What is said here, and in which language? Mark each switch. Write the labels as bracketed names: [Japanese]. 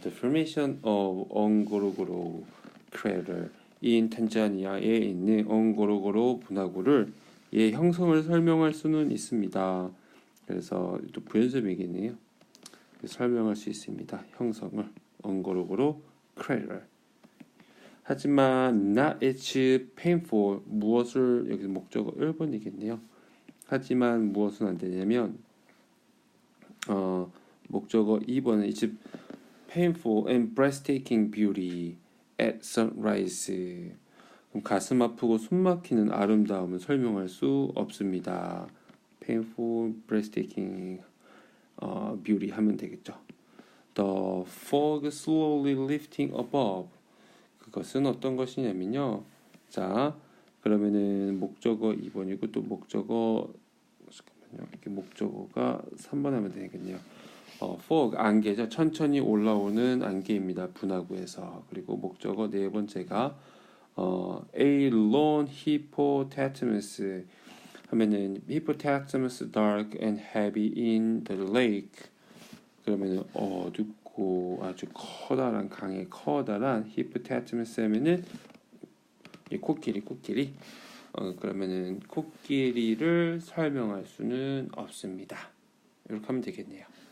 [English] The formation of Ngorongoro crater in [Korean] 탄자니아에 있는 옹고로고로 분화구를 형성을 설명할 수는 있습니다. 그래서 또 부연설명이겠네요. 설명할 수 있습니다. 형성을 옹고로고로 crater. 하지만 [English] not it's painful [Korean] 무엇을 여기 목적어 1번이겠네요. 하지만 무엇은 안 되냐면 목적어 2번은 [English] it's painful and breathtaking beauty at sunrise. [Korean] 그럼 가슴 아프고 숨막히는 아름다움을 설명할 수 없습니다. [English] painful, breathtaking, beauty [Korean] 하면 되겠죠. [English] The fog slowly lifting above. [Korean] 그것은 어떤 것이냐면요. 자, 그러면은 목적어 2번이고 또 목적어 잠깐만요. 이렇게 목적어가 3번 하면 되겠네요. fog 안개죠. 천천히 올라오는 안개입니다. 분화구에서. 그리고 목적어 네 번째가 [English] a lone hippopotamus [Korean] 하면은 [English] hippopotamus dark and heavy in the lake. [Korean] 그러면은 어둡고 아주 커다란 강에 커다란 hippopotamus 하면은 코끼리 그러면은 코끼리를 설명할 수는 없습니다. 이렇게 하면 되겠네요.